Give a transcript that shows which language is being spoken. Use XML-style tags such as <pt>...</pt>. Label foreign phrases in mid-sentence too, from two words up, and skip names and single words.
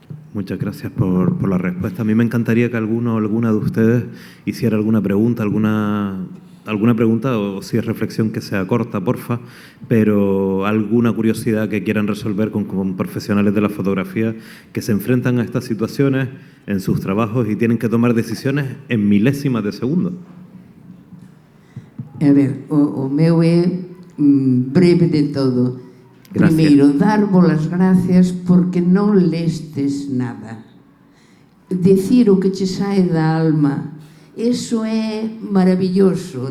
<es>Muchas gracias por la respuesta. A mí me encantaría que alguno o alguna de ustedes hiciera alguna pregunta o si es reflexión que sea corta, porfa, pero alguna curiosidad que quieran resolver con profesionales de la fotografía que se enfrentan a estas situaciones en sus trabajos y tienen que tomar decisiones en milésimas de segundo.</es> <gl>A ver, o meu é breve de todo. Gracias. Primeiro, darvos as gracias porque non lestes nada. Decir o que che sae da alma, eso é maravilloso.</gl>